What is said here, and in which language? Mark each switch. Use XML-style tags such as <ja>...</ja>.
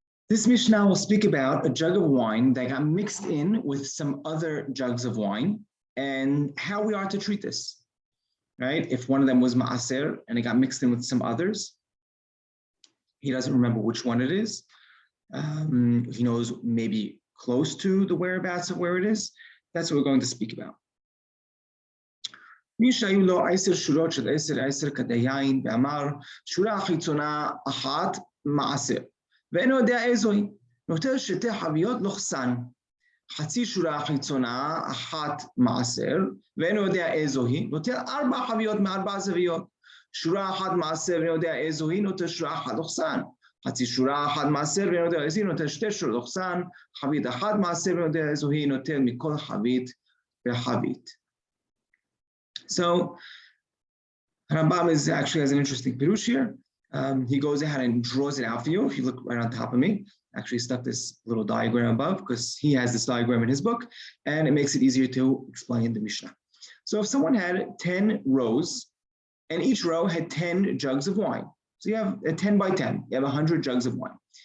<en>This Mishnah will speak about a jug of wine that got mixed in with some other jugs of wine and how we are to treat this, right? If one of them was Ma'aser and it got mixed in with some others, he doesn't remember which one it is. He knows maybe close to the whereabouts of where it is. That's what we're going to speak about.</en> <he>מי שהיו לו 10 שורות של 10 כדיין ואמר שורה חיצונה אחת מעשר ואינו יודע איזו היא, נוטל שתי חביות לוחסן, חצי שורה חיצונה אחת מעשר ואינו יודע איזו היא, נוטל 4 חביות מ4 זוויות, שורה אחת מעשר ואינו יודע איזו היא, נוטל שורה אחת לוחסן, חצי שורה אחת מעשר ואינו יודע איזו היא, נוטל 2 שורות לוחסן, חבית אחת מעשר ואינו יודע איזו היא, נוטל מכל חבית וחבית.</he> <en>So Rambam actually has an interesting pirush here. He goes ahead and draws it out for you. If you look right on top of me, actually stuck this little diagram above because he has this diagram in his book, and it makes it easier to explain the Mishnah. So if someone had 10 rows, and each row had 10 jugs of wine, so you have a 10 by 10, you have 100 jugs of wine.</en>